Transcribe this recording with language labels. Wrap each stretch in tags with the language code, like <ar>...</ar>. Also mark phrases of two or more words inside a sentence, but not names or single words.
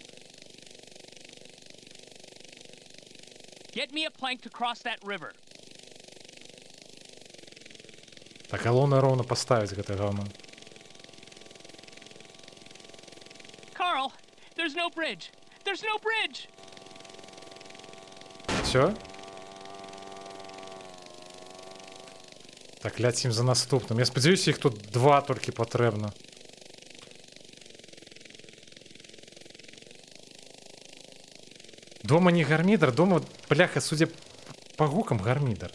<en>Get me a plank to cross that river.</en> <be>Так, галоўна роўна паставіць гэта говно.</be> <en>Carl, there's no bridge. There's no bridge.</en> <be>Все? Так, ляцім за наступным. Я спадзяюся, іх тут 2 толькі патрэбна. Дома не гармідар, дома, бляха, судя по гукам, гармідар.</be>